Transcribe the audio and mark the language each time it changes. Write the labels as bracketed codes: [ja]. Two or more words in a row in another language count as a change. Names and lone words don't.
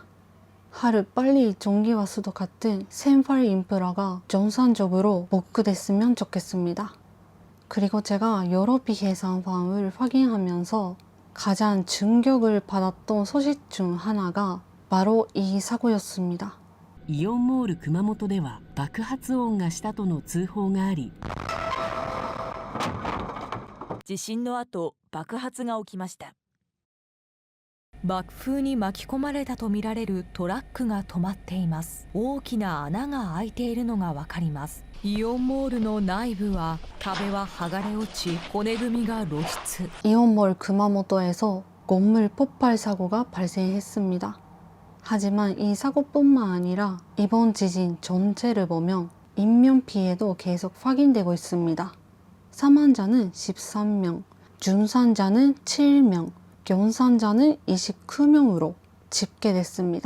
[ko] 하루 빨리 전기와 수도 같은 생활 인프라가 정상적으로 복구됐으면 좋겠습니다. 그리고 제가 여러 비계산방을 확인하면서 가장 충격을 받았던 소식 중 하나가 바로 이 사고였습니다. [ja] イオンモール熊本では爆発音がしたとの通報があり、地震の後、爆発が起きました。爆風に巻き込まれたとみられるトラックが止まっています。大きな穴が開いているのがわかります。イオンモールの内部は壁は剥がれ落ち、骨組みが露出。 [ko] 이온몰 구마모토에서 건물 폭발 사고가 발생했습니다. 하지만 이 사고뿐만 아니라 이번 지진 전체를 보면 인명피해도 계속 확인되고 있습니다. 사망자는 13명, 중상자는 7명, 경상자는 29명으로 집계됐습니다.